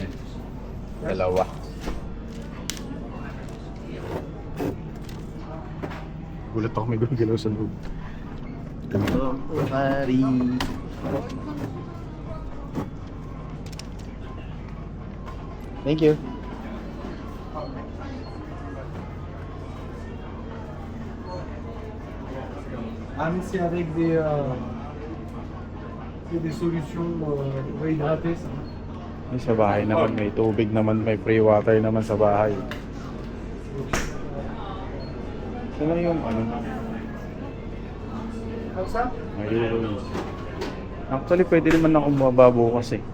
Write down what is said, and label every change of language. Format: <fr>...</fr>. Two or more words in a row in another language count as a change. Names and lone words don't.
<tl>Dalawa. Gulat ako may gulagalaw sa loob. Ito po,</tl> <en>kari. Thank you.</en> <fr>C'est avec des solutions réhydratées. Ça.</fr> <tl>Ay, sa bahay naman may tubig naman, may</tl> <en>free water</en> <tl>naman sa bahay. Sila yung ano? Mayroon. Actually, pwede naman akong bumaba bukas eh.</tl>